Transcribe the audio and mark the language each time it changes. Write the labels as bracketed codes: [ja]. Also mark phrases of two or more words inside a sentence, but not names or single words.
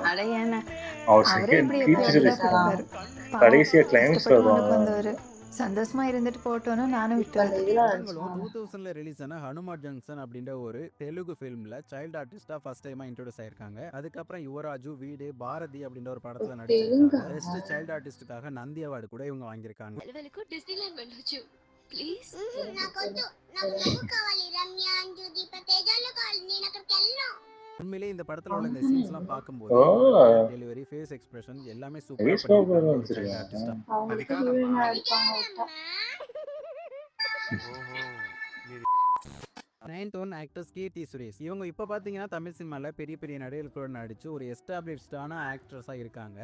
[ta] அவர் [en] second feature [ta] கடைசியா கிளைமேக்ஸ்ல வருவாங்க. சந்தோஷமா இருந்துட்டு போட்டோன்னு நானும் இவங்களும் 2000ல ரிலீஸ் ஆன ஹனுமான் ஜங்ஷன் அப்படின்ற ஒரு தெலுங்கு ஃபிலிம்ல [en] child artist first time introduce [ta] ஆயிருக்காங்க. அதுக்கப்புறம் யுவராஜு, வீடு, பாரதி அப்படின்ற ஒரு படத்துல நடிச்சிருக்காங்க. [en] best child artist [ta] நந்தி அவார்டு கூட இவங்க வாங்கியிருக்காங்க. [te] డిస్నీలాండ్ వెళ్ళొచ్చు ప్లీజ్. నాకొద్దు, నాకు నువ్వు కావాలి. రమ్య, అంజు, దీప, తేజాలు కావాలి. నేను అక్కడికి వెళ్ళను. [ta] உண்மையிலேயே இந்த படத்துல உள்ள இந்த சீன்ஸ் எல்லாம் பார்க்கும்போது [en] delivery, face expression [ta] எல்லாமே சூப்பரா பண்ணிருக்காங்க ஒரு [en] child artist. [ta] அவங்க ஹீரோயினா இருப்பாங்க விட்டா. [en] 9th one actress [ta] கீர்த்தி சுரேஷ். இவங்க இப்ப பாத்தீங்கன்னா தமிழ் சினிமால பெரிய பெரிய நடிகர்களோட நடிச்சு ஒரு [en] established actress [ta] இருக்காங்க.